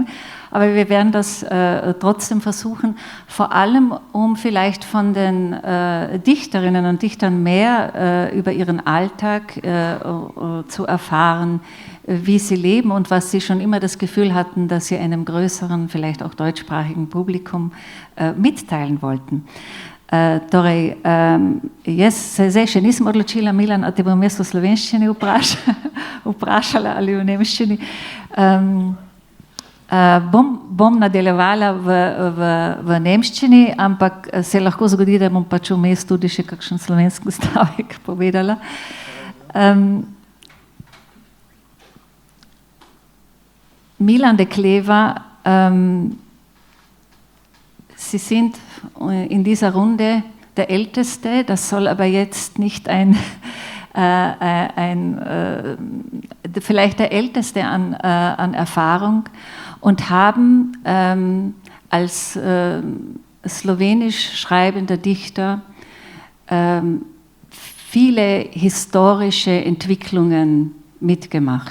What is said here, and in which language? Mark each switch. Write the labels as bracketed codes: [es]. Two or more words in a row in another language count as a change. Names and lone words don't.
[de] Aber wir werden das trotzdem versuchen, vor allem um vielleicht von den Dichterinnen und Dichtern mehr über ihren Alltag zu erfahren, wie sie leben und was sie schon immer das Gefühl hatten, dass sie einem größeren, vielleicht auch deutschsprachigen Publikum mitteilen wollten. [sl] Torej, jaz se zdaj še nisem odločila, Milan, a te bom jaz v slovenščini vprašala ali v nemščini. Bom nadaljevala v nemščini, ampak se lahko zgodi, da bom pač vmes tudi še kakšen slovenski stavek povedala. [de] Milan de Kleva, Sie sind in dieser Runde der Älteste, das soll aber jetzt nicht vielleicht der Älteste an Erfahrung und haben als slowenisch schreibender Dichter viele historische Entwicklungen mitgemacht.